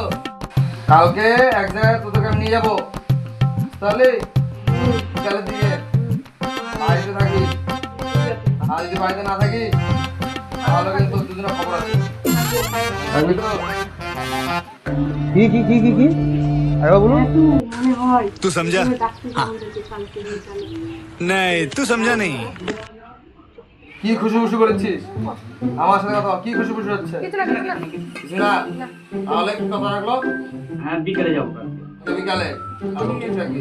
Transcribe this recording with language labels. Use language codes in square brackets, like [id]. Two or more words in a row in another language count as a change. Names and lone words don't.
[bn] কালকে এক জায়গায় তোদেরকে আমি নিয়ে যাবো, তাহলে বিকালের দিকে বাড়িতে থাকি। আর যদি বাড়িতে না থাকি তাহলে কিন্তু দুজনের খবর আছে, থাকবি তো? কি কি কি কি কি আরে বলুন। মনে হয় [hi] तू समझा? [bn] ডাক্তার বলতে কালকে বিকালে। [hi] नहीं, तू समझा नहीं। [bn] কি খুশি খুশি করেছিস আমার সাথে কথা বল। কি খুশি খুশি হচ্ছে? কিছু না কিছু না। কিছু না? তাহলে কি কথা রাখলো? হ্যাঁ বিকেলে যাবো। তো বিকালে এখন ঠিক থাকবি।